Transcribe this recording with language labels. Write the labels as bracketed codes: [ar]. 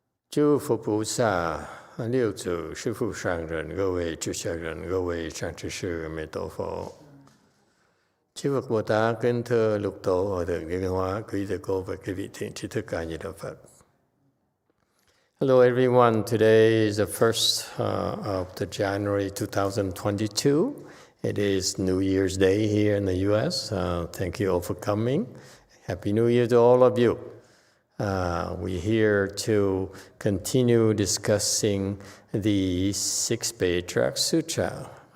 [zh] 诸佛菩萨、六祖、师父上人、各位主持人、各位善知识、弥陀佛。 [vi] Chư Phật Bồ Tát kính thưa lục tổ Hòa thượng Liên Hóa, quý thầy cô và quý vị thiện tri thức ca Di Đà Phật. [en] Hello everyone, today is the 1st of the January 2022. It is New Year's Day here in the U.S. Thank you all for coming. Happy New Year to all of you. We're here to continue discussing the 6th Patriarch Sutra.